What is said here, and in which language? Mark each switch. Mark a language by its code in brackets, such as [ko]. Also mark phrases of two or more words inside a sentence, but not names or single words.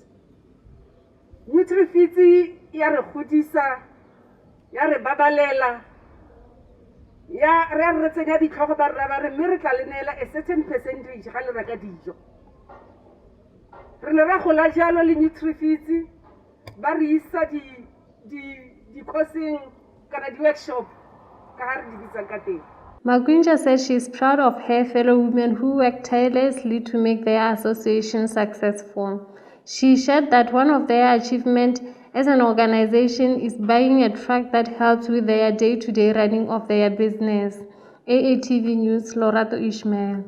[tn] Nutrifeeds ya re godisa, ya re babalela, ya re tsenya ditlhogo ba re mme re tla le neela [en] a certain percentage [tn] ga le reka dijo. Re ne ra gola jalo le Nutrifeeds ba re isa di coursing kana di workshop ka ha re di bitsa ka teng. [en] Magwinja said she is proud of her fellow women who work tirelessly to make their association successful. She shared that one of their achievements as an organization is buying a truck that helps with their day-to-day running of their business. AATV News, Lorato Ishmael.